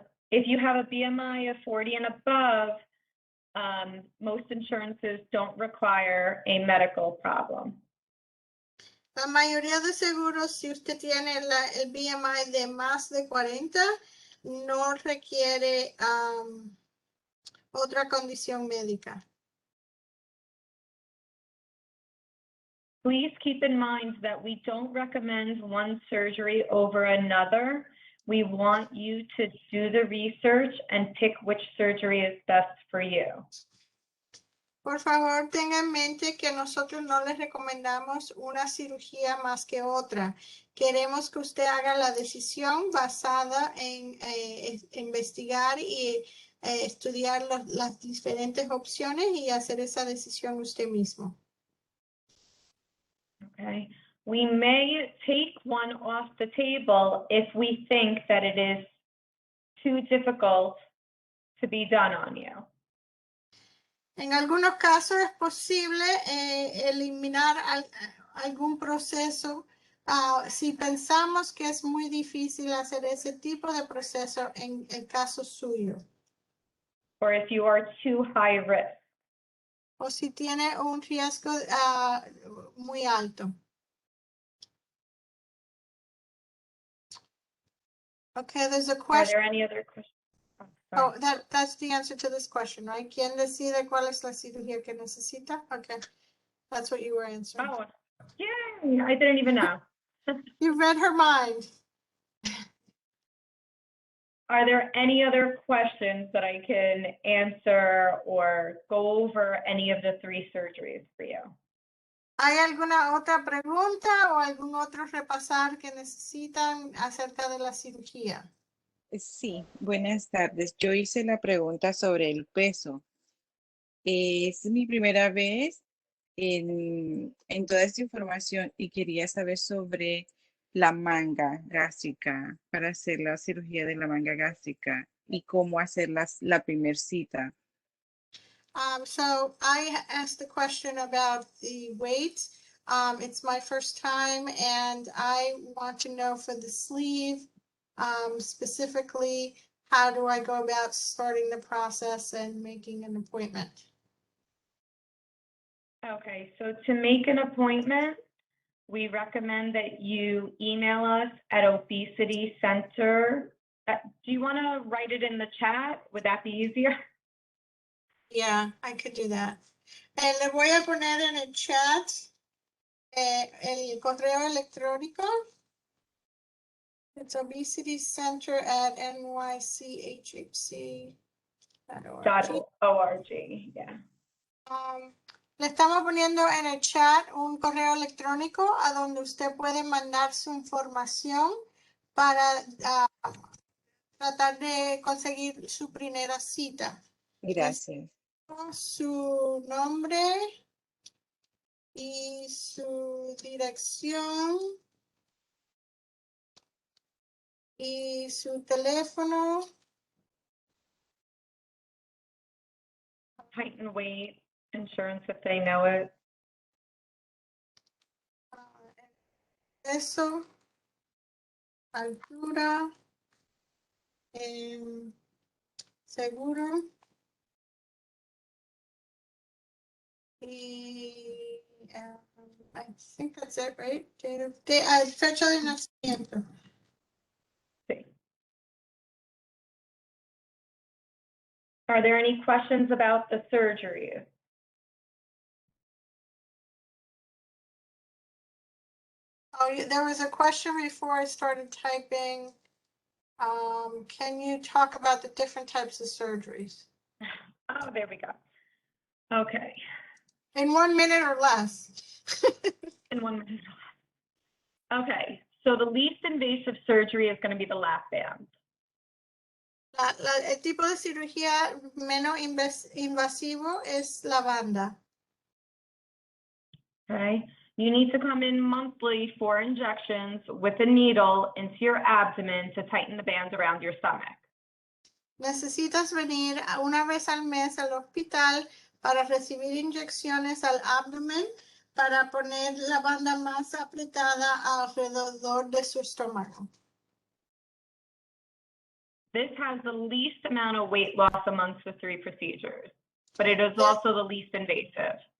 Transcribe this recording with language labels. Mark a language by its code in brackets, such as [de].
[en] If you have a BMI of 40 and above, most insurances don't require a medical problem. [es] La mayoría de seguros, si usted tiene el BMI de más de 40, no requiere otra condición médica. [en] Please keep in mind that we don't recommend one surgery over another. We want you to do the research and pick which surgery is best for you. [es] Por favor, tenga en mente que nosotros no les recomendamos una cirugía más que otra. Queremos que usted haga la decisión basada en investigar y estudiar las diferentes opciones y hacer esa decisión usted mismo. [en] Okay. We may take one off the table if we think that it is too difficult to be done on you. [es] En algunos casos es posible eliminar algún proceso si pensamos que es muy difícil hacer ese tipo de proceso en el caso suyo. [en] Or if you are too high risk. [es] O si tiene un riesgo muy alto. [en] Okay, there's a Are question. there any other questions? Oh, that's the answer to this question, right? [es] ¿Quién decide cuál es la cirugía que necesita? [en] Okay, that's what you were answering. Oh, yay! I didn't even know. You read her mind. Are there any other questions that I can answer or go over any of the 3 surgeries for you? [es] ¿Hay alguna otra pregunta o algún otro repasar que necesitan acerca de la cirugía? Sí, buenas tardes. Yo hice la pregunta sobre el peso. Es mi primera vez en toda esta información y quería saber sobre la manga gástrica para hacer la cirugía de la manga gástrica y cómo hacer la primer cita. [en] So I asked the question about the weight. It's my first time and I want to know for the sleeve, specifically, how do I go about starting the process and making an appointment? Okay, so to make an appointment, we recommend that you email us at Obesity Center. Do you want to write it in the chat? Would that be easier? Yeah, I could do that. [es] Le voy a poner en el chat el correo electrónico. [en] It's obesitycenter@nychhc. .org, yeah. [es] Le estamos poniendo en el chat un correo electrónico a donde usted puede mandar su información para tratar de conseguir su primera cita. Gracias. Su nombre y su dirección y su teléfono. [en] Height and weight insurance if they know it. [es] Peso, altura, seguro y [en] I think that's it, right? [es] Fecha de nacimiento. Sí. [en] Are there any questions about the surgery? Oh, there was a question before I started typing. Can you talk about the different types of surgeries? Oh, there we go. Okay, In 1 minute or less. in 1 minute. Okay, so the least invasive surgery is going to be the lap band. [es] El tipo de cirugía menos invasivo es la banda. [en] Okay, you need to come in monthly for injections with a needle into your abdomen to tighten the band around your stomach. [es] Necesitas venir una vez al mes al hospital para recibir inyecciones al abdomen para poner la banda más apretada alrededor de su estómago. [en] This has the least amount of weight loss amongst the 3 procedures, but it is also the least invasive.